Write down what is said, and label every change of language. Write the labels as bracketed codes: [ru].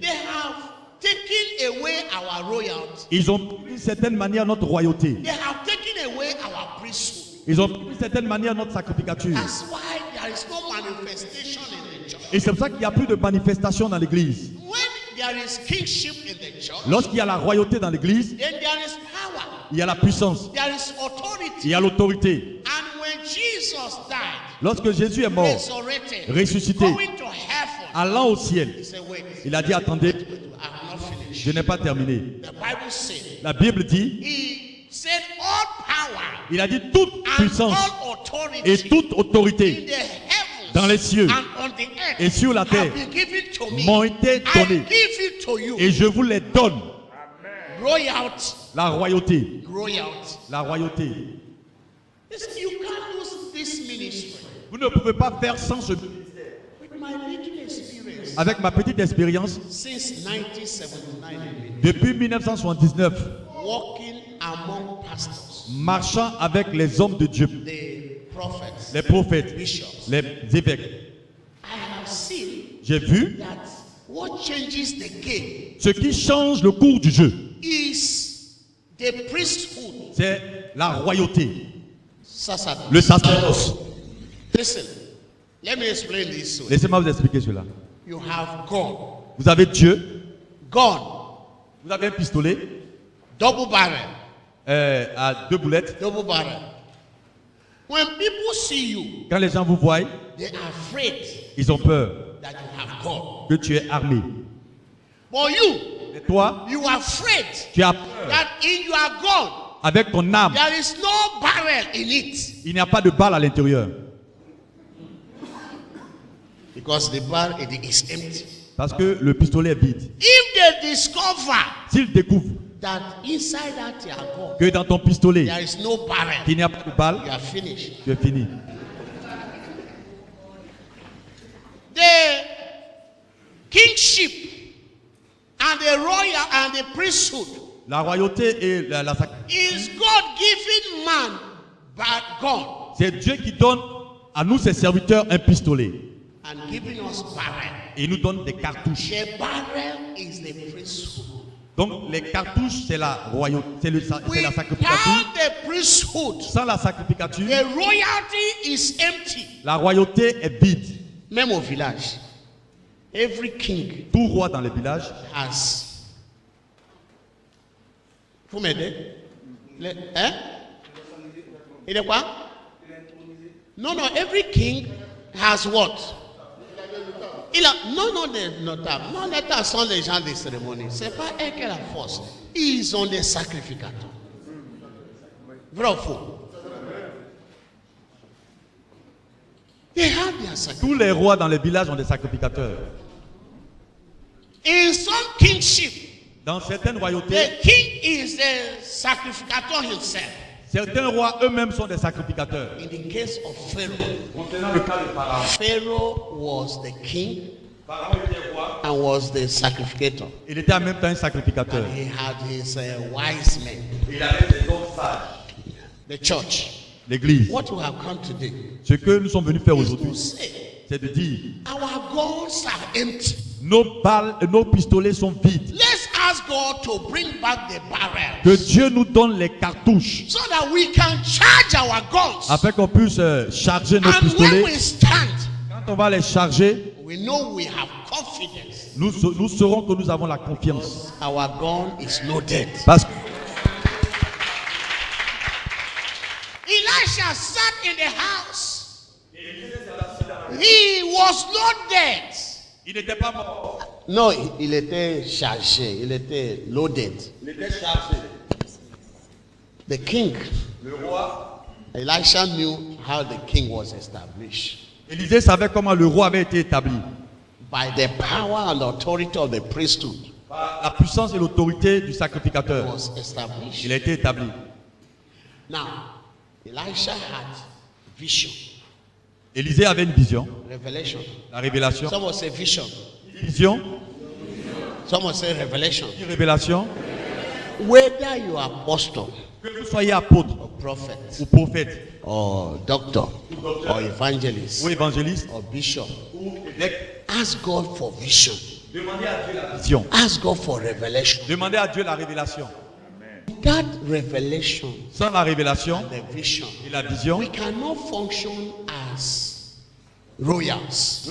[en] They have taken away our royalty. [fr] Ils ont pris d'une certaine manière notre royauté. [en] They have taken away our priesthood. [fr] Ils ont pris d'une certaine manière notre sacrificature. [en] That's why there is no manifestation in the church. [fr] Et c'est pour ça qu'il n'y a plus de manifestation dans l'église. [en] When there is kingship in the church, [fr] Lorsqu'il y a la royauté dans l'église, [en] then there is power, [fr] il y a la puissance, [en] there is [fr] il [en] authority. [fr] y a l'autorité. [en] And when Jesus died, [fr] Lorsque Jésus est mort, [en] resurrected, [fr] ressuscité, [en] going to heaven, [fr] allant au ciel, [en] he said, wait, [fr] il a dit, attendez, [en] I have not finished. [fr] je n'ai pas terminé. [en] The Bible said, [fr] La Bible dit, [en] he said all power [fr] il a dit toute [en] and [fr] puissance [en] all authority [fr] et toute [en] in [fr] autorité [en] the heavens [fr] dans les cieux [en] and on the earth [fr] et sur la [en] have [fr] terre [en] been given to me. [fr] m'ont été [en] I [fr] données [en] give it to you. [fr] et je vous les donne. [en] Royalty. [fr] La royauté, [en] Royalty. [fr] la royauté. [en] Listen, you can't lose this ministry. [fr] Vous ne pouvez pas faire sans ce [en] With my little experience [fr] Avec ma petite expérience, [en] since 1979, [fr] depuis 1979, [en] walking among pastors, [fr] marchant avec les hommes de Dieu, [en] the prophets, [fr] les prophètes, [en] bishops, [fr] les évêques, [en] I have seen [fr] j'ai vu [en] that what changes the game [fr] ce qui change le cours du jeu, [en] is the priesthood. [fr] c'est la royauté, Sacerdoce. le sacerdoce. [en] Listen, let me explain this way. [fr] Laissez-moi vous expliquer cela. [en] You have God. [fr] Vous avez Dieu, [en] God, [fr] vous avez un pistolet [en] double barrel. [fr] à deux boulettes. [en] Double barrel. When people see you, [fr] Quand les gens vous voient, [en] they are afraid [fr] ils ont peur [en] that you have God. [fr] que tu es armé. [en] But you, [fr] Et toi, [en] you are afraid [fr] tu as peur. [en] that in your God, [fr] Avec ton âme, [en] there is no barrel in it. [fr] il n'y a pas de balle à l'intérieur. [en] Because the barrel is empty. [fr] Parce que le pistolet est vide. [en] If they discover [fr] S'ils découvrent [en] that inside that your God, [fr] que dans ton pistolet, [en] there is no barrel, [fr] il n'y a pas de balle, [en] you are finished. [fr] tu es fini. [en] The kingship and the royal and the priesthood [fr] La royauté et la [en] is God giving man but God [fr] c'est Dieu qui donne à nous, ses serviteurs, un pistolet. [en] and giving us barrel. [fr] Et il nous donne des cartouches. [en] The barrel is the priesthood. [fr] Donc les cartouches, c'est la royauté, c'est la sacrificature. [en] Without the priesthood, [fr] Sans la sacrificature, [en] the royalty is empty. [fr] la royauté est vide. Même au village, every king Tout roi dans les villages has. Vous m'aidez? Hein? Il est quoi? [en] Non, non, every king has what? [fr] Non, des notables. Non, les notables sont les gens des cérémonies. C'est pas eux qui ont la force. Ils ont des sacrificateurs. Vrai ou faux? [en] They have their sacrificateurs. [fr] Tous les rois dans les villages ont des sacrificateurs. [en] In some kingship, [fr] Dans certaines royautés, [en] the king is the sacrificator himself. [fr] certains rois eux-mêmes sont des sacrificateurs. [en] In the case of Pharaoh, [fr] Concernant le cas de Pharaon, [en] Pharaoh was the king [fr] Pharaon était roi, [en] and was the sacrificator. [fr] il était en même temps un sacrificateur. [en] And he had his wise men, [fr] Il avait des hommes sages. [en] the church. [fr] L'église. [en] What we have come to do [fr] Ce que nous sommes venus faire [en] is to [fr] aujourd'hui, [en] say, [fr] c'est de dire [en] our goals are empty. [fr] nos balles, nos pistolets sont vides. [en] Let's ask God to bring back the barrels [fr] Que Dieu nous donne les cartouches [en] so that we can charge our guns. [fr] afin qu'on puisse charger nos [en] And when [fr] pistolets. [en] we stand, [fr] Quand on va les charger, [en] we know we have confidence. [fr] nous saurons que nous avons la confiance. [en] Our gun is loaded. [fr] Parce que [en] Elisha sat in the house. He was not dead. [fr] il n'était pas mort. No, il était chargé. Il était loaded. Il était chargé. [en] The king, [fr] Le roi, [en] Elisha knew how the king was established. [fr] Élisée savait comment le roi avait été établi. [en] By the power and authority of the priesthood, [fr] Par la puissance et l'autorité du [en] he [fr] sacrificateur. [en] was established. [fr] Il a été établi. [en] Now, Elisha had vision, [fr] Élisée avait une vision, [en] revelation. [fr] la révélation. [en] Someone say vision. [fr] Vision, [en] Someone say revelation. [fr] une révélation. [en] Whether you are apostle [fr] Que vous soyez apôtre [en] or prophet [fr] ou prophète [en] or doctor or evangelist [fr] ou évangéliste [en] or bishop, [fr] ou évêque, [en] ask God for vision. [fr] demandez à Dieu la vision. [en] Ask God for revelation. [fr] Demandez à Dieu la révélation. [en] That revelation, [fr] Sans la révélation [en] the vision, [fr] et la vision, [en] we cannot function as royals.